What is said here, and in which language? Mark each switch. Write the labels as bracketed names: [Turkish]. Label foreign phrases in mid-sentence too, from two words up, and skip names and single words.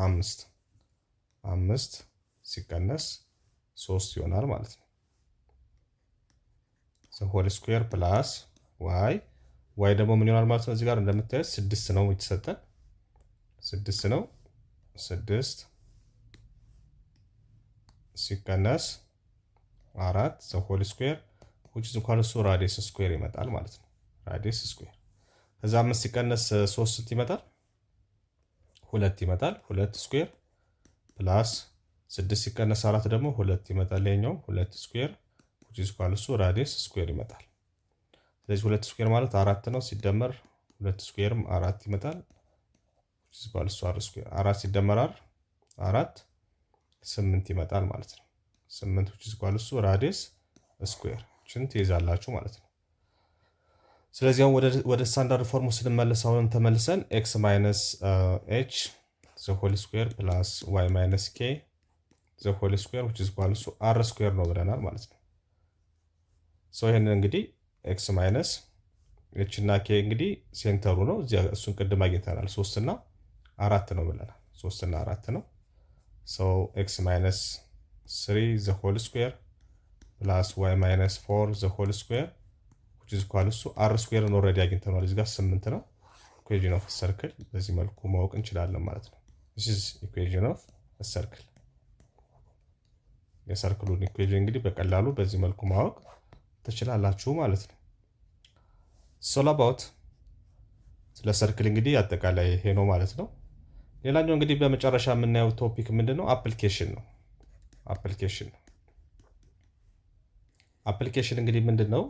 [Amharic] 5 ሲቀነስ 3 ይሆናል ማለት ነው። [English] whole square plus y [Amharic] ደግሞ ምን ይሆናል ማለት ነው? እዚህ ጋር እንደምታዩት 6 ነው የተሰጠን፣ 6 ነው። 6 ሲቀነስ 4 [English] whole square which is equal to radius square [Amharic] ይመጣል ማለት ነው። [English] radius square [Amharic] ከዛ 5 ሲቀነስ 3 ስንት ይመጣል? 2 ይመጣል። 2 [English] square plus [Amharic] 6 ሲቀነስ 4 ደግሞ 2 ይመጣል። ይሄኛው 2 ስኩዌር [English] which is equal to radius square [Amharic] ይመጣል። ስለዚህ 2 ስኩዌር ማለት 4 ነው። ሲደመር 2 ስኩዌርም 4 ይመጣል። [English] which is equal to 4 [Amharic] ስኩዌር 4 ሲደመር 4 8 ይመጣል ማለት ነው። 8 [English] which is equal to radius square [Amharic] ችን ትይዛላችሁ ማለት ነው። ስለዚህ አሁን ወደ [English] standard form [Amharic] ስንመለስ አሁንም ተመልሰን [English] x minus h the whole square plus y minus k the whole square which is equal to r square [Amharic] ነው ብለናል ማለት ነው። ሶ ይሄንን እንግዲህ [English] x minus h [Amharic] እና ኬ እንግዲህ ሴንተሩ ነው። እሱን ቅድም አግኝተናል። 3 እና 4 ነው ብለናል። 3 እና 4 ነው። [English] so x minus 3 the whole square plus y minus 4 the whole square which is equal to r square already [Amharic] አግኝተናል። እዚህ ጋር 8 ነው። [English] equation of circle [Amharic] በዚህ መልኩ ማወቅ እንችላለን ማለት ነው። [English] this is equation of a circle። [Amharic] የሰርክሉን ኢኩዌሽን እንግዲህ በቀላሉ በዚህ መልኩ ማወቅ ትችላላችሁ ማለት ነው። [English] so all about [Amharic] ስለ ሰርክል እንግዲህ አጠቃላይ ይሄ ነው ማለት ነው። ሌላኛው እንግዲህ በመጨረሻ የምናየው ቶፒክ ምንድነው? አፕሊኬሽን ነው። አፕሊኬሽን እንግዲህ ምንድነው?